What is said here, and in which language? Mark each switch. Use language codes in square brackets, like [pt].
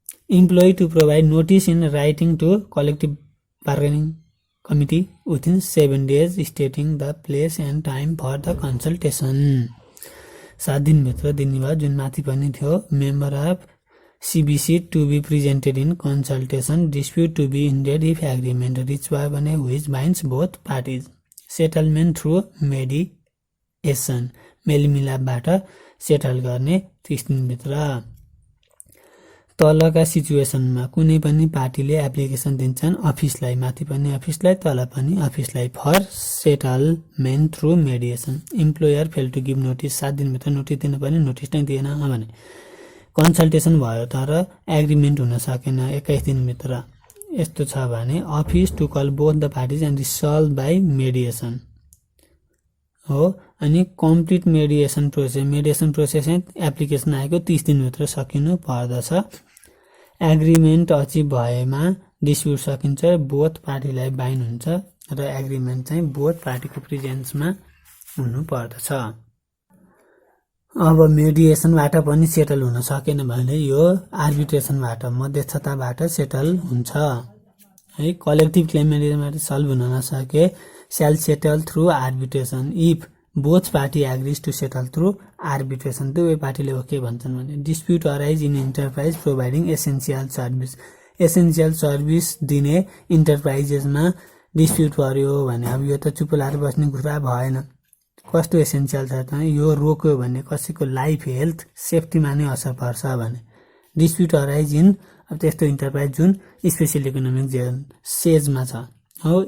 [en] Employee to provide notice in writing to collective bargaining committee within 7 days stating the place and time for the consultation. [ne] 7 दिनभित्र दिने भयो, जुन माथि पनि थियो। [en] member of CBC to be presented in consultation, dispute to be ended if agreement reached by भने which binds both parties, settlement through mediation, [ne] मेलमिलापबाट settle गर्ने 30 दिनभित्र। तलका सिचुएसनमा कुनै पनि पार्टीले एप्लिकेसन दिन्छन् अफिसलाई, माथि पनि अफिसलाई तल पनि अफिसलाई, [en] For settlement through mediation. Employer fail to give notice, [ne] 7 दिनभित्र नोटिस दिन पनि नोटिस नै दिएन भने कन्सल्टेसन भयो तर एग्रिमेन्ट हुन सकेन 21 दिनभित्र। यस्तो छ भने [en] Office to call both the parties and resolve by mediation हो। [ne] अनि कम्प्लिट मेडिएसन प्रोसेस एप्लिकेसन आएको 30 दिनभित्र सकिनु पर्दछ। एग्रिमेन्ट अचिभ भएमा डिस्प्युट सकिन्छ, बोथ पार्टीलाई बाइन्ड हुन्छ र एग्रिमेन्ट चाहिँ बोथ पार्टीको प्रेजेन्समा हुनु पर्दछ। अब मेडिएसनबाट पनि सेटल हुन सकेन भने यो आर्बिट्रेसनबाट मध्यस्थताबाट सेटल हुन्छ है। कलेक्टिभ क्लेम मेडिएसनबाट सल्भ हुन नसके [en] shall settle through arbitration if both party agrees to settle through arbitration। [ne] दुवै पार्टीले ओके भन्छन् भने। [en] dispute arise in enterprise providing essential [ne] service दिने इन्टरप्राइजेसमा डिस्प्युट पर्यो भने अब यो त चुप लाएर बस्ने कुरा भएन। कस्तो एसेन्सियल छ त, यो रोक्यो भने कसैको लाइफ हेल्थ सेफ्टीमा नै असर पर्छ भने डिस्प्युट अराइज इन, अब त्यस्तो इन्टरप्राइज जुन स्पेशल इकोनोमिक जोन सेजमा छ हो।